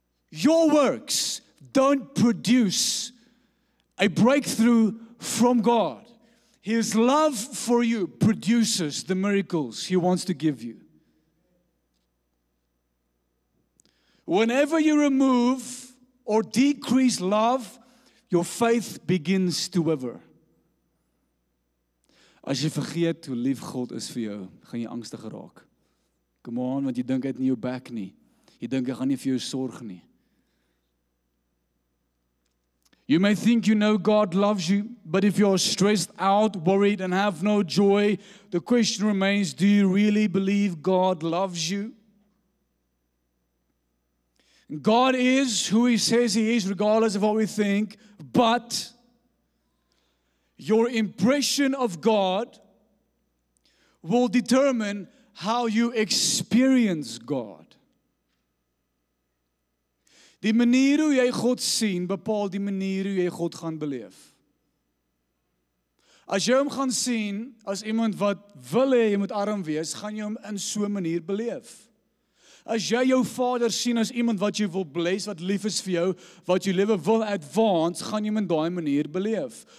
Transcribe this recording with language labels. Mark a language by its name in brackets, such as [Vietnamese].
[English] Your works don't produce a breakthrough from God. His love for you produces the miracles He wants to give you. Whenever you remove or decrease love, your faith begins to wither. [Afrikaans] As jy vergeet hoe lief God is vir jou, gaan jy angstig raak. [English] Come on, [Afrikaans] want jy dink hy het nie jou back nie. Jy dink hy gaan nie vir jou sorg nie. [English] You may think you know God loves you, but if you're stressed out, worried, and have no joy, the question remains, do you really believe God loves you? God is who He says He is, regardless of what we think, but your impression of God will determine how you experience God. [Afrikaans] Die manier hoe jy God sien, bepaal die manier hoe jy God gaan beleef. As jy hom gaan sien as iemand wat wil hê jy moet arm wees, gaan jy hom in so 'n manier beleef. As jy jou Vader sien as iemand wat jy wil bless, wat lief is vir jou, wat jou lewe wil advance, gaan jy met daai manier beleef.